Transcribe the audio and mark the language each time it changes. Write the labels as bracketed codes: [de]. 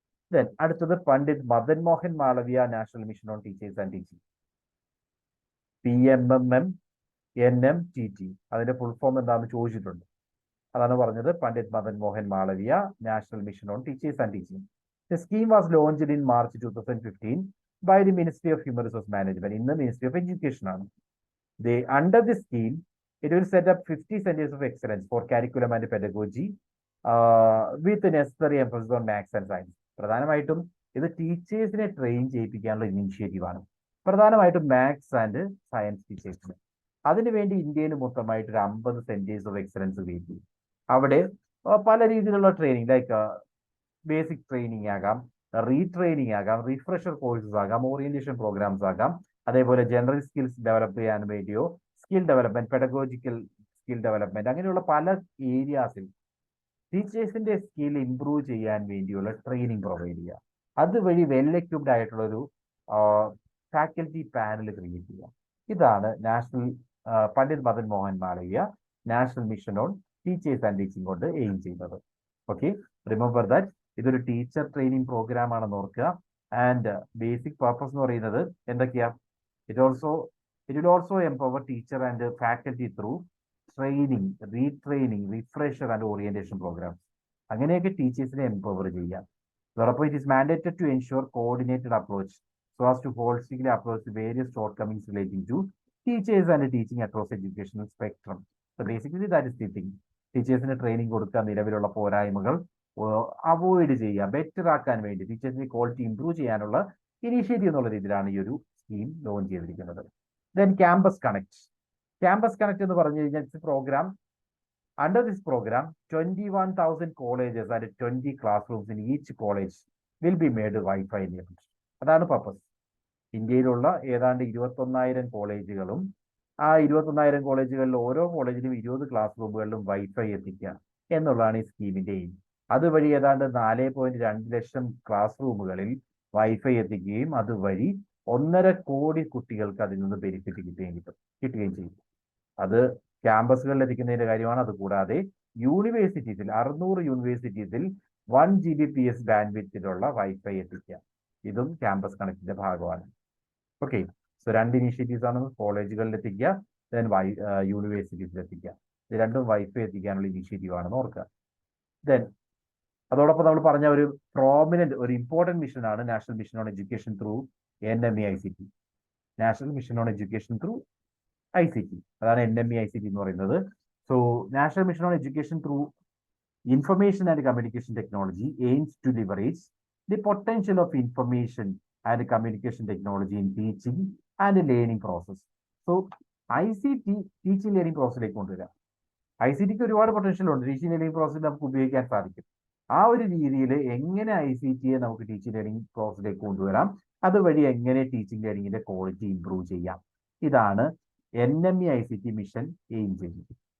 [ml] Then അടുത്തത് Pandit Madan Mohan Malviya national mission on teachers and teaching, PMMNMTT. അതിന്റെ full form എന്താണെന്ന് ചോദിച്ചിട്ടുണ്ട്. അതാണ് പറഞ്ഞത്, Pandit Madan Mohan Malviya national mission on teachers and teaching. [en] The scheme was launched in March 2015 by the Ministry of Human Resource Management. In the Ministry of Education ആണ്. Under this scheme, it will set up 50 centers of excellence for curriculum and pedagogy with the necessary emphasis on maths and science. [ml] പ്രധാനമായിട്ടും ഇത് ടീച്ചേഴ്സിനെ train ചെയ്യിപ്പിക്കാനുള്ള initiative ആണ്. പ്രധാനമായിട്ടും maths and science ടീച്ചേഴ്സിന്. അതിനുവേണ്ടി ഇന്ത്യയിൽ മൊത്തമായിട്ട് ഒരു 50 സെന്റേഴ്സ് ഓഫ് എക്സലൻസ് ക്രിയേറ്റ് ചെയ്യും. അവിടെ പല രീതിയിലുള്ള ട്രെയിനിങ്, ലൈക്ക് ബേസിക് ട്രെയിനിങ് ആകാം, റീട്രെയിനിങ് ആകാം, റിഫ്രഷർ കോഴ്സസ് ആകാം, ഓറിയന്റേഷൻ പ്രോഗ്രാംസ് ആകാം, അതേപോലെ ജനറൽ സ്കിൽസ് ഡെവലപ്പ് ചെയ്യാൻ വേണ്ടിയോ skill development, pedagogical skill development, അങ്ങനെയുള്ള പല ഏരിയാസിൽ ടീച്ചേഴ്സിന്റെ സ്കിൽ ഇംപ്രൂവ് ചെയ്യാൻ വേണ്ടിയുള്ള ട്രെയിനിങ് പ്രൊവൈഡ് ചെയ്യുക. അതുവഴി വെൽ എക്വിപ്ഡ് ആയിട്ടുള്ള ഒരു ഫാക്കൽറ്റി പാനൽ ക്രിയേറ്റ് ചെയ്യുക. ഇതാണ് national Pandit Madan Mohan Malviya national mission on teachers and teaching കൊണ്ട് എയിം ചെയ്യുന്നത്. ഓക്കെ, റിമെമ്പർ ദാറ്റ് ഇതൊരു ടീച്ചർ ട്രെയിനിങ് പ്രോഗ്രാം ആണെന്ന് ഓർക്കുക. [en] and basic purpose [ml] എന്ന് പറയുന്നത് എന്തൊക്കെയാ? [en] It will also empower teacher and faculty through training, retraining, refresher and orientation programs. [ml] അങ്ങനെയൊക്കെ ടീച്ചേഴ്സിനെ empower ചെയ്യാം. [en] അതോടൊപ്പം it is mandated to ensure coordinated approach so as to holistically approach the various shortcomings relating to teachers and teaching across educational spectrum. So basically that is the thing. [ml] ടീച്ചേഴ്സിന് training കൊടുക്കുക, നിലവിലുള്ള പോരായ്മകൾ avoid ചെയ്യുക, better ആക്കാൻ വേണ്ടി ടീച്ചേഴ്സിന്റെ quality improve ചെയ്യാനുള്ള initiative എന്നുള്ള രീതിയിലാണ് ഈ ഒരു സ്കീം ലോഞ്ച് ചെയ്തിരിക്കുന്നത്. [en] Then campus connect. Campus connect [ml] എന്ന് പറഞ്ഞു കഴിഞ്ഞാൽ [en] Program under this program 21,000 colleges and 20 classrooms in each college will be made Wi-Fi enabled. [ml] അതാണ് പർപ്പസ്. ഇന്ത്യയിലുള്ള ഏതാണ്ട് 21,000 കോളേജുകളും ആ 21,000 കോളേജുകളിൽ ഓരോ കോളേജിലും 20 ക്ലാസ് റൂമുകളിലും വൈഫൈ എത്തിക്കുക എന്നുള്ളതാണ് ഈ സ്കീമിന്റെ എയിം. അതുവഴി ഏതാണ്ട് 4.2 ലക്ഷം ക്ലാസ് റൂമുകളിൽ വൈഫൈ എത്തിക്കുകയും അതുവഴി 1.5 കോടി കുട്ടികൾക്ക് അതിൽ നിന്ന് ബെനിഫിറ്റ് കിട്ടുകയും ചെയ്യും. അത് ക്യാമ്പസുകളിൽ എത്തിക്കുന്നതിന്റെ കാര്യമാണ്. അതുകൂടാതെ യൂണിവേഴ്സിറ്റീസിൽ 600 യൂണിവേഴ്സിറ്റീസിൽ 1 Gbps ബാൻഡ്വിഡ്ത്തിലുള്ള വൈഫൈ എത്തിക്കുക. ഇതും ക്യാമ്പസ് കണക്റ്റിന്റെ ഭാഗമാണ്. ഓക്കെ, സോ 2 ഇനീഷ്യേറ്റീവ്സ് ആണ്. കോളേജുകളിൽ എത്തിക്കുക, ദെൻ യൂണിവേഴ്സിറ്റീസിൽ എത്തിക്കുക. ഇത് രണ്ടും വൈഫൈ എത്തിക്കാനുള്ള ഇനീഷ്യേറ്റീവ് ആണെന്ന് ഓർക്കുക. ദെൻ അതോടൊപ്പം നമ്മൾ പറഞ്ഞ ഒരു പ്രോമിനന്റ്, ഒരു important മിഷനാണ് national mission on education through NME-ICT. National mission on education through ICT, അതാണ് NME-ICT എന്ന് പറയുന്നത്. [en] So national mission on education through information and communication technology aims to leverage the potential of information and communication technology in teaching and learning process. [ml] So ICT teaching learning പ്രോസസ്സിലേക്ക് കൊണ്ടുവരാം. ICTക്ക് ഒരുപാട് potential ഉണ്ട്, teaching learning പ്രോസസ്സിൽ നമുക്ക് ഉപയോഗിക്കാൻ സാധിക്കും. ആ ഒരു രീതിയിൽ എങ്ങനെ ICTയെ നമുക്ക് ടീച്ചിങ് ലേണിംഗ് പ്രോസസ്സിലേക്ക് കൊണ്ടുവരാം, അതുവഴി എങ്ങനെ ടീച്ചിങ് ലേണിംഗിന്റെ ക്വാളിറ്റി ഇംപ്രൂവ് ചെയ്യാം, ഇതാണ് NME-ICT മിഷൻ എയിം ചെയ്യുന്നത്.